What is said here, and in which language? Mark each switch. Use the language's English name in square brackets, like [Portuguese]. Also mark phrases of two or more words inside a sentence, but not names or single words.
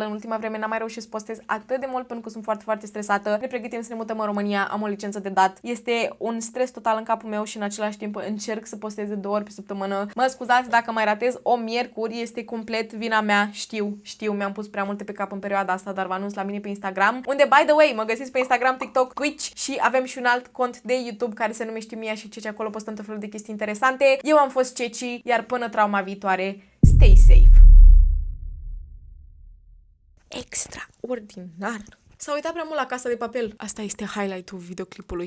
[Romanian] În ultima vreme n-am mai reușit să postez atât de mult pentru că sunt foarte stresată. Ne pregătim să ne mutăm în România, am o licență de dat. Este un stres total în capul meu și în același timp încerc să postez de 2 ori pe săptămână. Mă scuzați dacă mai ratez o miercuri, este complet vina mea, știu, mi-am pus prea multe pe cap în perioada asta, dar vă anunț la mine pe Instagram, unde, [English] by the way, [Romanian] mă găsiți pe Instagram, TikTok, Twitch și avem și un alt cont de YouTube care se numește Mia și Ceci, acolo postăm tot felul de chestii interesante. Eu am fost Ceci, iar până trauma viitoare, [English] stay safe! [Romanian] Extraordinar! S-a uitat prea mult la Casa de Papel. Asta este highlight-ul videoclipului.